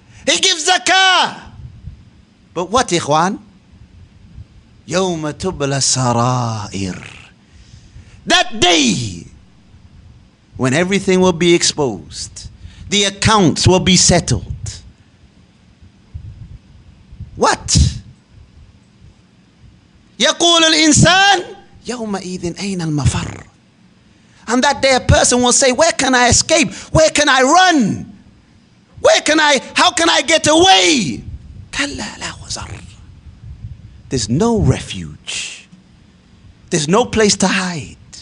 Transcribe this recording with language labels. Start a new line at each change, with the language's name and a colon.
English: He gives zakah. But what, ikhwan?
Arabic: Yawma tubla sarair.
English: That day when everything will be exposed. The accounts will be settled. What?
Arabic: يقول الإنسان يومئذ أين المفر.
English: And that day a person will say, where can I escape? Where can I run? How can I get away?
Arabic: كلا لا وزر.
English: There's no refuge. There's no place to hide.